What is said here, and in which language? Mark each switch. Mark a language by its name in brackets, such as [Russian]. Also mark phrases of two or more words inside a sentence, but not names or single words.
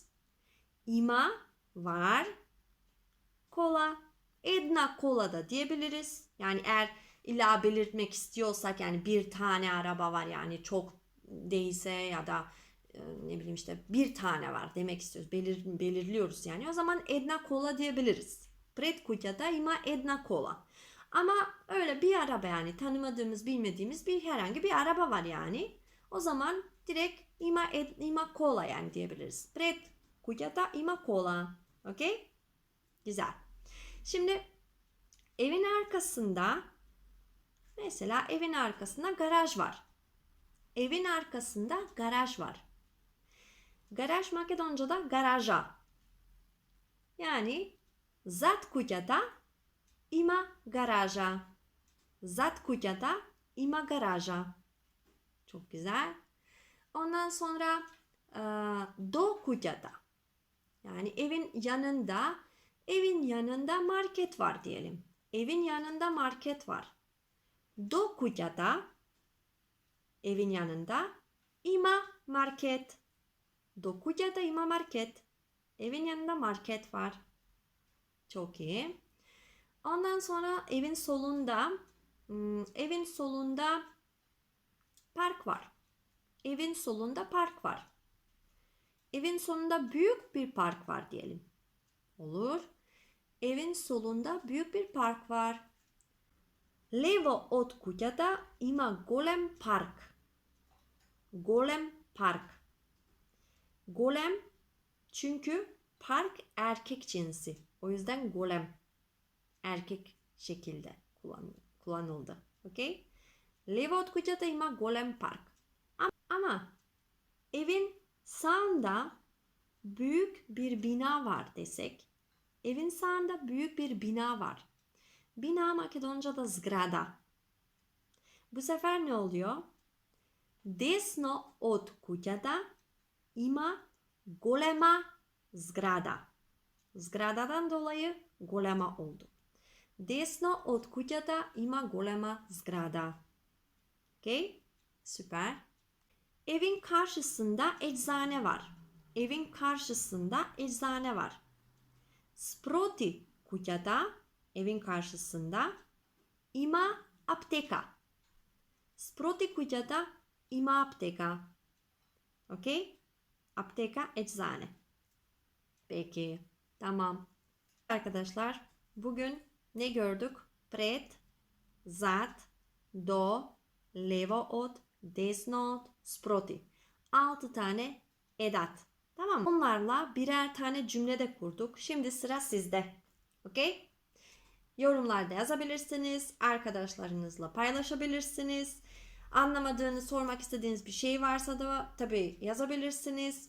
[Macedonian] Ima var. Kola. Една кола [Turkish] da diyebiliriz. Yani eğer illa belirtmek istiyorsak yani bir tane araba var yani çok değilse ya da ne bileyim işte bir tane var demek istiyoruz. Belirliyoruz yani. O zaman [Macedonian] една кола [Turkish] diyebiliriz. [Macedonian] Пред куќата има една кола. [Turkish] Ama öyle bir araba yani tanımadığımız bilmediğimiz bir herhangi bir araba var yani. O zaman direkt [Macedonian] има кола [Turkish] yani diyebiliriz. [Macedonian] Пред куќата има кола. [Turkish] Okey? Güzel. Şimdi evin arkasında mesela evin arkasında garaj var. Evin arkasında garaj var. Garaj Makedonca'da garaja. [Macedonian] Yani зад куќата има гаража. Зад куќата има гаража. [Turkish] Çok güzel. Ondan sonra [Macedonian] до куќата. [Turkish] Yani evin yanında market var diyelim. Evin yanında market var. [Macedonian] До куќата [Turkish] evin yanında [Macedonian] има маркет. До куќата има маркет. [Turkish] Evin yanında market var. Çok iyi. Ondan sonra evin solunda park var. Evin solunda park var. Evin sonunda büyük bir park var diyelim. Olur. Evin solunda büyük bir park var. [Macedonian] Лево од куќата има голем парк. Голем парк. [Turkish] Golem çünkü park erkek cinsi. O yüzden golem erkek şekilde kullanıldı. Okay? [Macedonian] Лево од куќата има голем парк. [Turkish] Ama evin sağında büyük bir bina var desek. Evin sağında büyük bir bina var. Bina Makedonca'da zgrada. Bu sefer ne oluyor? [Macedonian] Десно од куќата има голема зграда. [Turkish] Zgradadan dolayı golema oldu. [Macedonian] Десно од куќата има голема зграда. [Turkish] Okay? Süper. Evin karşısında eczane var. Evin karşısında eczane var. [Macedonian] Спроти куќата, [Turkish] evin karşısında, [Macedonian] има аптека. Спроти куќата има аптека. [Turkish] Okey? Apteka eczane. Peki. Tamam. Arkadaşlar bugün ne gördük? [Macedonian] Пред, зад, до, лево од, десно од, спроти. [Turkish] 6 tane edat. Tamam mı? Onlarla birer tane cümle de kurduk. Şimdi sıra sizde. Okey? Yorumlarda yazabilirsiniz. Arkadaşlarınızla paylaşabilirsiniz. Anlamadığınız, sormak istediğiniz bir şey varsa da tabii yazabilirsiniz.